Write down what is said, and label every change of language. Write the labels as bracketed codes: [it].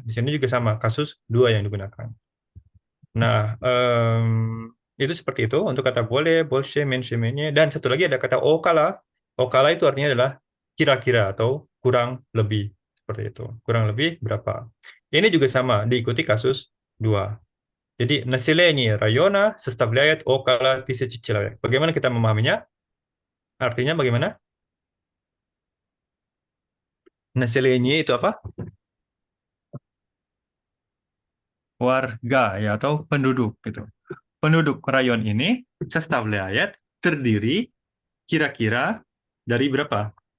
[id] Di sini juga sama kasus 2 yang digunakan. Nah, itu seperti itu untuk kata boleh, bolshe, menshe, menye. Dan satu lagi ada kata okala. Okala itu artinya adalah kira-kira atau kurang lebih. Seperti itu. Kurang lebih berapa. Ini juga sama, diikuti kasus 2. [ru] Jadi, население района составляет около 1000 человек. [id] Bagaimana kita memahaminya? Artinya bagaimana? Население itu apa? Warga ya atau penduduk gitu. Penduduk rayon ini составляет terdiri kira-kira dari berapa?